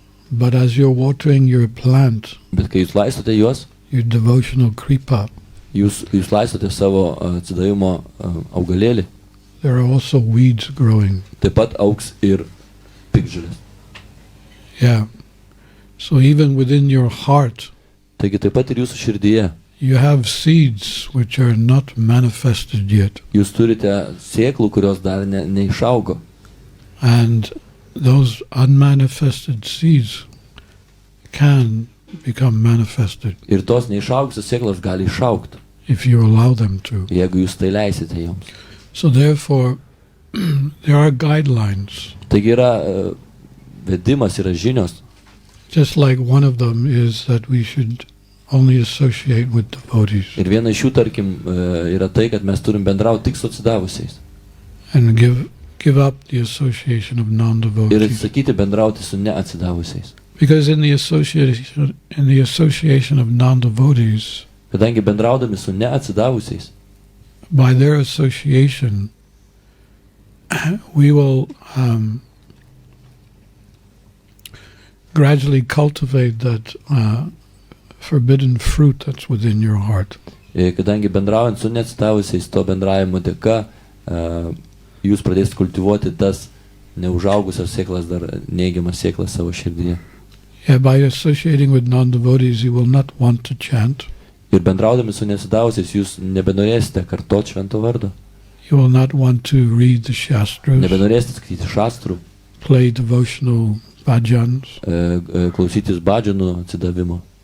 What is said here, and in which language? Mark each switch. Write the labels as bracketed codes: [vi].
[en] But as you're watering your plant, [lt] Bet kai jūs laistote juos, [en] your devotional kripa, [lt] jūs laistote savo atsidavimo augalėlį. [en] there are also weeds growing. [lt] Taip pat augs ir piktžolės. [en] Yeah. So even within your heart, [lt] Taigi taip pat ir jūsų širdyje. [en] you have seeds which are not manifested yet. [lt] Jūs turite sėklų, kurios dar neišaugo. [en] And those unmanifested seeds can become manifested [lt] Ir tos neišaugusios sėklos gali išaugti, [en] if you allow them to. [lt] jeigu jūs tai leisite joms. [en] So therefore, there are guidelines. [lt] Taigi yra vedimas, yra žinios. [en] Just like one of them is that we should only associate with devotees. [lt] Ir viena iš jų, tarkim, yra tai, kad mes turim bendrauti tik su atsidavusiais. [en] And give up the association of [lt] Ir [en] non-devotees. [lt] atsisakyti bendrauti su neatsidavusiais. [en] Because in the association of non-devotees, [lt] Kadangi bendraudami su neatsidavusiais, [en] by their association, we will gradually cultivate that forbidden fruit that's within your heart. [lt] kadangi bendraujant su neatsidavusiais, to bendravimo dėka, jūs pradėsite kultivuoti tas neužaugusios sėklas, dar neigiamas sėklas savo širdyje. [en] Yeah, by associating with non-devotees, you will not want to chant. [lt] Ir bendraudami su neatsidavusiais, jūs nebenorėsite kartoti švento vardo. [en] You will not want to read the shastras, [lt] Nebenorėsite skaityti šastrų, [en] play devotional bhajans, [lt] klausytis bhadžanų atsidavimo.